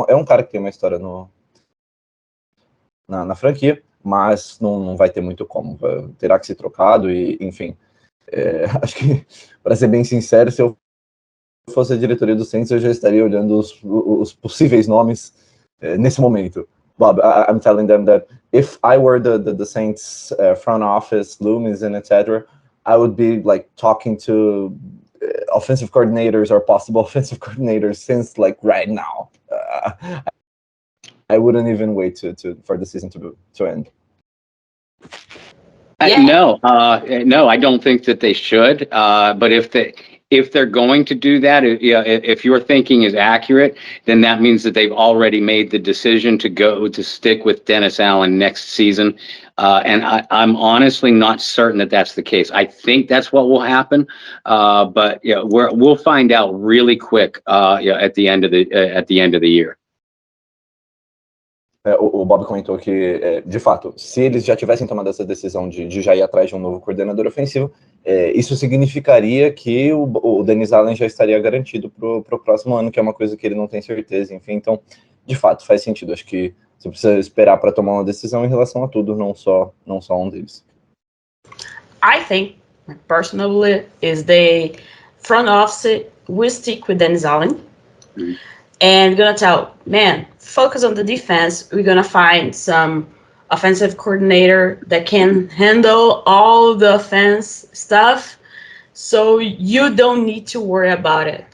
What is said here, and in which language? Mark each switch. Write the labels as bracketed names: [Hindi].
[Portuguese] É um cara que tem uma história na franquia, mas não vai ter muito como, terá que ser trocado e, enfim, acho que, para ser bem sincero, se eu fosse a diretoria do Saints, eu já estaria olhando os possíveis nomes nesse momento. [English] Bob, I'm telling them that if I were the Saints front office, Loomis and etc., I would be like talking to offensive coordinators or possible offensive coordinators since like right now. I wouldn't even wait for the season to end. No, I don't think that they should. But if they're going to do that, if your thinking is accurate, then that means that they've already made the decision to stick with Dennis Allen next season. And I'm honestly not certain that that's the case. I think that's what will happen. But we'll find out really quick. At the end of the year. [Portuguese] O Bob comentou que, de fato, se eles já tivessem tomado essa decisão de já ir atrás de um novo coordenador ofensivo, isso significaria que o Dennis Allen já estaria garantido para o próximo ano, que é uma coisa que ele não tem certeza, enfim. Então, de fato, faz sentido. Acho que você precisa esperar para tomar uma decisão em relação a tudo, não só um deles. [English] I think, personally, is the front office will stick with Dennis Allen. Mm-hmm. And gonna tell, man, focus on the defense. We're gonna find some offensive coordinator that can handle all the offense stuff, so you don't need to worry about it.